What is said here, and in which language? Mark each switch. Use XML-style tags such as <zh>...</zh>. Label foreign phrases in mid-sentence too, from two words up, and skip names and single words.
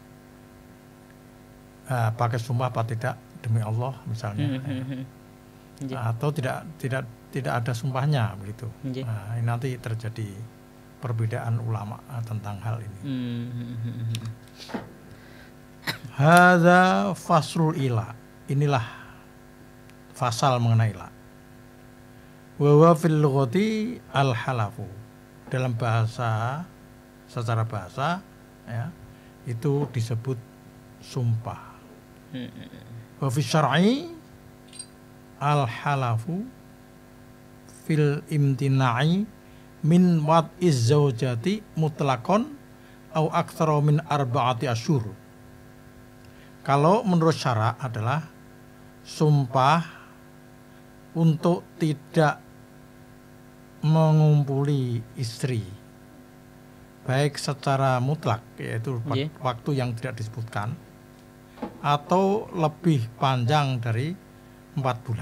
<id>Pakai sumpah apa tidak demi Allah misalnya, atau tidak ada sumpahnya begitu. Nah, ini nanti terjadi perbedaan ulama tentang hal ini.</id> <ar>هذا فصل الإيلاء,</ar> <id>inilah fasal mengenai ila.</id> <ar>وهو في اللغة الحلف,</ar> <id>dalam bahasa, secara bahasa ya, itu disebut sumpah.</id> <ar>وفي الشرع الحلف في الامتناع من وطء الزوجة مطلقا أو أكثر من أربعة أشهر.</ar> <id>Kalau menurut syara adalah sumpah untuk tidak mengumpuli istri, baik secara mutlak, yaitu waktu yang tidak disebutkan, atau lebih panjang dari 4 bulan.</id>